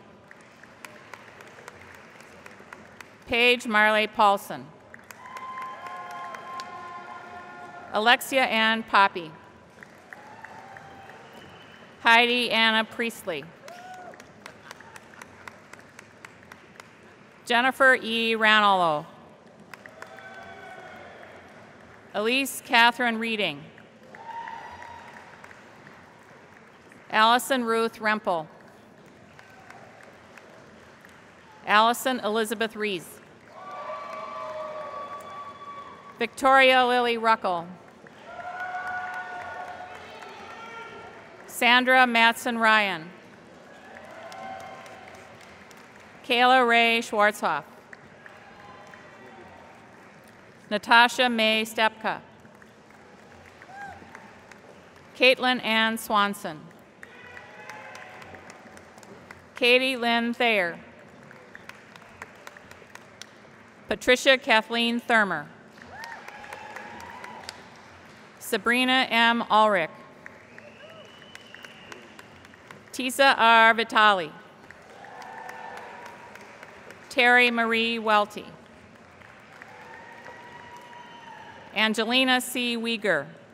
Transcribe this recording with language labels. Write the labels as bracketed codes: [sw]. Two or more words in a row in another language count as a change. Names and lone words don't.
[en] Paige Marley Paulson. Alexia Ann Poppy. Heidi Anna Priestley. Jennifer E. Ranallo. Elise Catherine Reading. Allison Ruth Rempel. Allison Elizabeth Rees. Victoria Lily Ruckel. Sandra Matson Ryan. Kayla Ray Schwarzhoff. Natasha May Stepka. Caitlin Ann Swanson. Katie Lynn Thayer. Patricia Kathleen Thurmer. Sabrina M. Ulrich. Tisa R. Vitali. Terry Marie Welty. Angelina C. Uyghur.